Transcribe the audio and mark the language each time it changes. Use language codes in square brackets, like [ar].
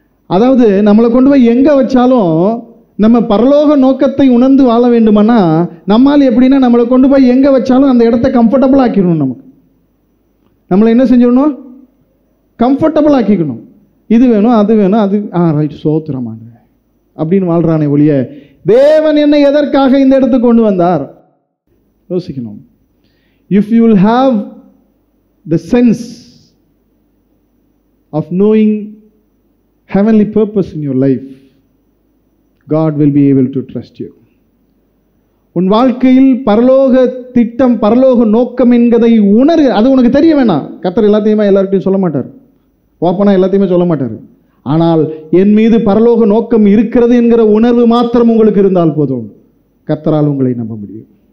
[ta] அதாவது நம்மளை கொண்டு போய் எங்கே வச்சாலும் நம்ம பரலோக நோக்கத்தை உணர்ந்து வாழ வேண்டுமானா நம்மால் எப்படின்னா நம்மளை கொண்டு போய் எங்கே வச்சாலும் அந்த இடத்த கம்ஃபர்டபுள் ஆக்கிடணும். நமக்கு நம்மளை என்ன செஞ்சிடணும், கம்ஃபர்டபுள் ஆக்கிக்கணும். இது வேணும், அது வேணும், அது ரைட் சோத்திரமான அப்படின்னு வாழ்றானே ஒழிய தேவன் என்னை எதற்காக இந்த இடத்துக்கு கொண்டு வந்தார் யோசிக்கணும். [en] If you will have the sense of knowing heavenly purpose in your life, God will be able to trust you. [ta] உன் வாழ்க்கையில் பரலோக திட்டம், பரலோக நோக்கம் என்கிறதை உணரு. அது உனக்கு தெரிய வேணாம். கர்த்தர் எல்லாத்தையுமே எல்லார்கிட்டையும் சொல்ல மாட்டார், ஓப்பனா எல்லாத்தையுமே சொல்ல மாட்டார். ஆனால் என் மீது பரலோக நோக்கம் இருக்கிறது என்கிற உணர்வு மாத்திரம் உங்களுக்கு இருந்தால் போதும், கர்த்தரால் உங்களை நம்ப முடியும்.